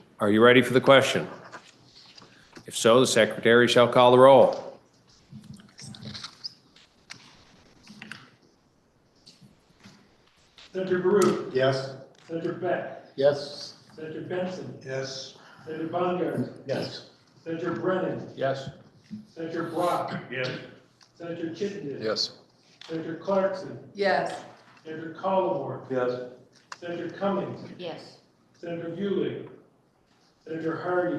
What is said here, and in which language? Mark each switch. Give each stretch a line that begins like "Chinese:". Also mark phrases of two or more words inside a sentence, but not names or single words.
English: Are you ready for the question? If so, the secretary shall call the roll. Senator Baruch. Yes. Senator Beck. Yes. Senator Benson. Yes. Senator Bongard. Yes. Senator Brennan. Yes. Senator Brock. Yes. Senator Chittenden. Yes. Senator Clarkson. Yes. Senator Collmore. Yes. Senator Cummings. Yes. Senator Bewley. Senator Hardy.